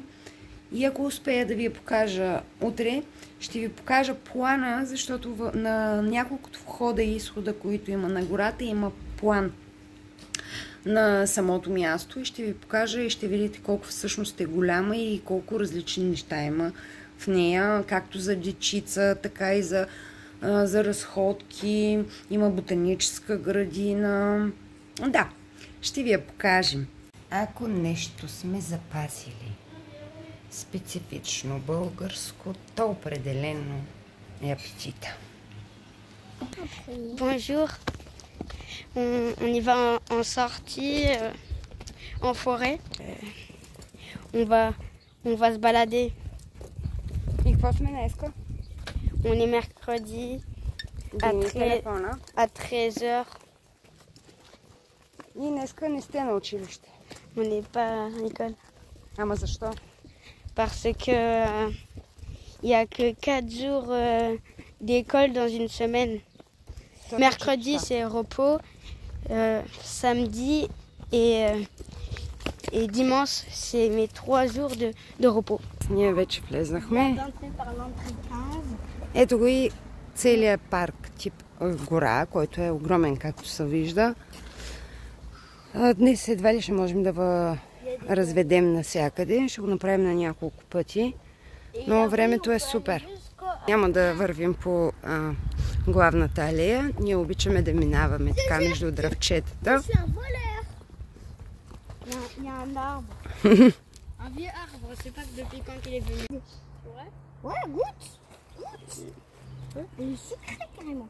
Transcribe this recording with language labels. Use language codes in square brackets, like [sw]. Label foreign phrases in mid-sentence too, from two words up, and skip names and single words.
[bg] И ако успея да ви я покажа утре, ще ви покажа плана, защото на няколкото входа и изхода, които има на гората, има план на самото място и ще ви покажа и ще видите колко всъщност е голяма и колко различни неща има в нея, както за дечица, така и за разходки, има ботаническа градина. Да, ще ви я покажем. Ако нещо сме запазили специфично българско, то определено е апетита. [fr] Bonjour, on y va en sortie, en forêt. On va se balader. [bg] И какво сме днеска? [fr] On est mercredi à 13h. [bg] И днеска не сте на училище. [fr] On n'est pas à l'école. [bg] Ама защо? [fr] Parce que il y a que 4 jours d'école dans une semaine. Mercredi c'est repos, samedi et dimanche c'est mes 3 jours de repos. [bg] Ние вече влезнахме. Ето го и целият парк тип гора, който е огромен, както се вижда. Днес едва ли ще можем да разведем навсякъде. Ще го направим на няколко пъти. Но времето е супер. Няма да вървим по главната алея. Ние обичаме да минаваме така между дръвчетата. [fr] Il y a un arbre. Un vieux arbre, je sais pas depuis quand il est venu. Ouais, goûte. Il est sucré carrément.